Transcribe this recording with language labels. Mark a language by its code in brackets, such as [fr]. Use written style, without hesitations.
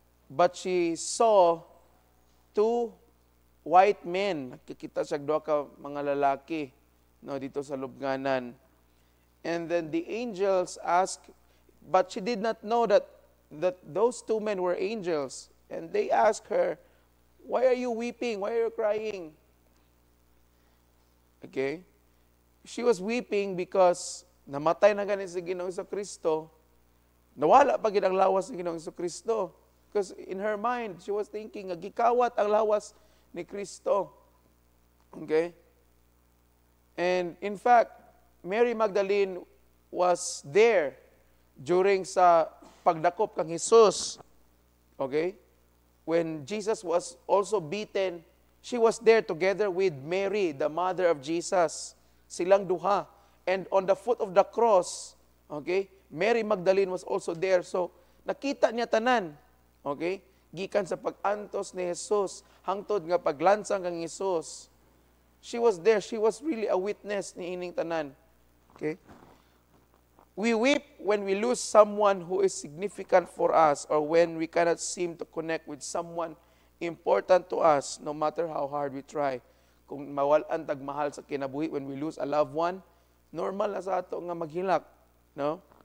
[en] But she saw two white men. [hil] Nakikita siya doon ka mga lalaki dito sa lubnganan. [en] And then the angels asked, but she did not know that those two men were angels. And they asked her, "Why are you weeping? Why are you crying?" Okay? She was weeping because [hil] namatay na ganin si Ginoong Kristo. Nawala pa gid ang lawas ni Ginoong Kristo. [en] Because in her mind, she was thinking, [hil] gikawat ang lawas ni Kristo. [en] Okay? And in fact, Mary Magdalene was there during [hil] sa pagdakop kang Jesus. [en] Okay? When Jesus was also beaten, she was there together with Mary, the mother of Jesus. [hil] Silang duha. [en] And on the foot of the cross, okay, Mary Magdalene was also there. [hil] So, nakita niya tanan. Okay? Gikan sa pag-antos ni Jesus, hangtod nga paglansang kang Jesus. [en] She was there. She was really a witness [hil] ni ining tanan. [en] Okay? We weep when we lose someone who is significant for us, or when we cannot seem to connect with someone important to us, no matter how hard we try. [hil] Kung mawalan tagmahal sa kinabuhi, [en] when we lose a loved one, [hil] normal na sa ato nga maghilak. No?